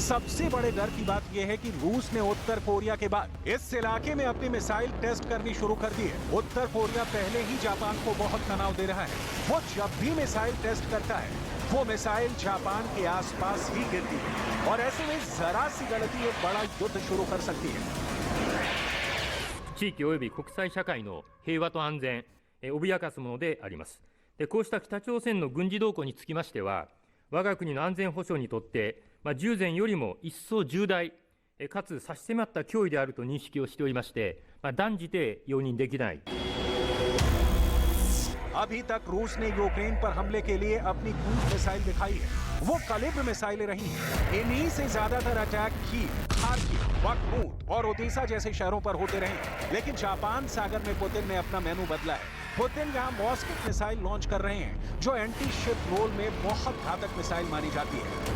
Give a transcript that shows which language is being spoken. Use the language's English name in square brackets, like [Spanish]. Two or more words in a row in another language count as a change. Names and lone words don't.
[Hindi] सबसे बड़े डर की बात यह है कि रूस ने उत्तर कोरिया के बाद इस इलाके में अपनी मिसाइल टेस्ट करनी शुरू कर दी है। उत्तर कोरिया पहले ही जापान को बहुत तनाव दे रहा है। वो जब भी मिसाइल टेस्ट करता है वो मिसाइल जापान के आसपास ही गिरती है और ऐसे में जरा सी गलती एक बड़ा युद्ध शुरू कर सकती है। [Japanese] 地域及び国際社会の平和と安全、脅かすものであります。でこうした北朝鮮の軍事動向につきましては、我が国の安全保障にとって、従前よりも一層重大、かつ差し迫った脅威であると認識をしておりまして、断じて容認できない。 [Hindi] अभी तक रूस ने यूक्रेन पर हमले के लिए अपनी क्रूज मिसाइल दिखाई है। वो कलिब्र मिसाइलें रही हैं। इन्हीं से ज्यादातर अटैक कीव, खार्किव, बखमूत और ओडेसा जैसे शहरों पर होते रहे। लेकिन जापान सागर में पुतिन ने अपना मेनू बदला है। पुतिन यहाँ मॉस्किट मिसाइल लॉन्च कर रहे हैं जो [English] anti ship role [Hindi] में बहुत घातक मिसाइल मानी जाती है।